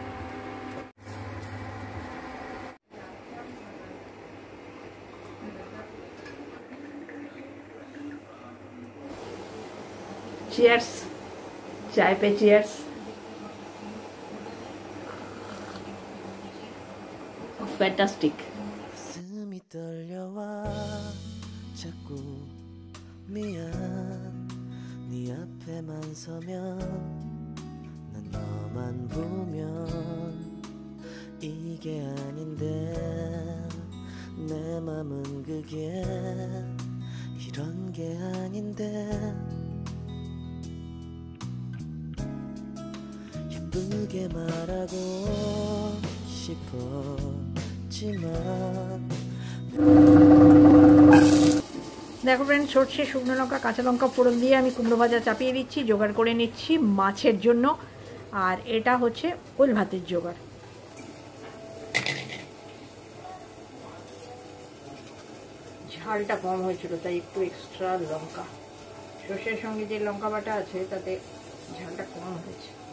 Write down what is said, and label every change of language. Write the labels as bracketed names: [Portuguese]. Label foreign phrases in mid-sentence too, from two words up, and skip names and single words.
[English] cheers, [Hindi] चाय पे [English] cheers. [Bangla] ফ্যান্টাস্টিক। [Korean] 가슴이 떨려와 자꾸 미안 네 앞에만 서면 난 너만 보면 이게 아닌데 내 맘은 그게 이런 게 아닌데 예쁘게 말하고 싶었지만 [Bangla] দেখো ফ্রেন্ড, সর্ষে, শুকনো লঙ্কা, কাঁচা লঙ্কা ফোড়ন দিয়ে আমি কুমড়ো ভাজা চাপিয়ে দিচ্ছি, জোগাড় করে নিচ্ছি মাছের জন্য। আর এটা হচ্ছে ওল ভাতের জোগাড়। ঝালটা কম হয়েছিল তাই একটু এক্সট্রা লঙ্কা, সর্ষের সঙ্গে যে লঙ্কা বাটা আছে তাতে ঝালটা কম হয়েছে।